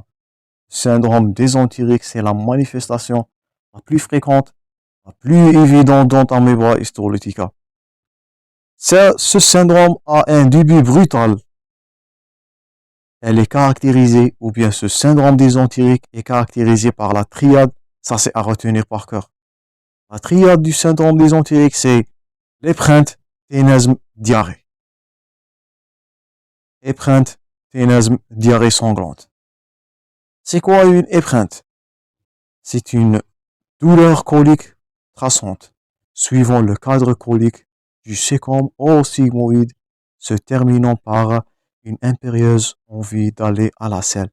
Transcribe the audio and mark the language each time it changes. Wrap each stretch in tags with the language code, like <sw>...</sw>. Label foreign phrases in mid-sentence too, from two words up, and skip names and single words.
<fr>Le syndrome dysentérique, c'est la manifestation la plus fréquente, la plus évidente dans Amoeba histolytica. Ce syndrome a un début brutal. Elle est caractérisée, ou bien ce syndrome dysentérique est caractérisé par la triade. Ça, c'est à retenir par cœur. La triade du syndrome dysentérique, c'est l'épreinte, ténesme, diarrhée. Épreinte, ténesme, diarrhée sanglante. C'est quoi une épreinte? C'est une douleur colique traçante, suivant le cadre colique du sécom ou sigmoïde, se terminant par une impérieuse envie d'aller à la selle.</fr>